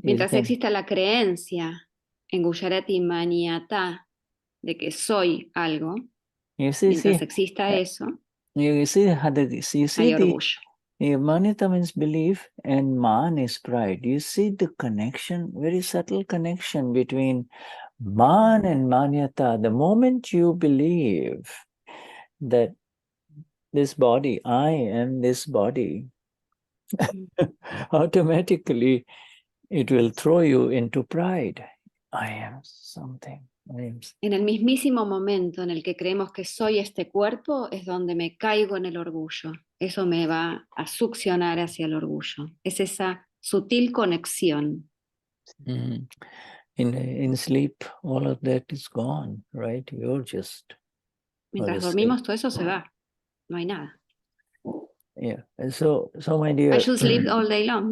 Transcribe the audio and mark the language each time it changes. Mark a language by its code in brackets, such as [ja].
[es] mientras exista la creencia en Gujarati maniata de que soy algo, mientras exista eso, [en] you see [es] hay orgullo. [en] Manyata means belief and man is pride. You see the connection, very subtle connection between man and manyata. The moment you believe that this body, I am this body, automatically it will throw you into pride. I am something. [es] En el mismísimo momento en el que creemos que soy este cuerpo es donde me caigo en el orgullo. Eso me va a succionar hacia el orgullo. Es esa sutil conexión. [en] In sleep, all of that is gone, right? You're just... [es] Mientras dormimos, todo eso se va. No hay nada. [en] Yeah. So my dear... I should sleep all day long.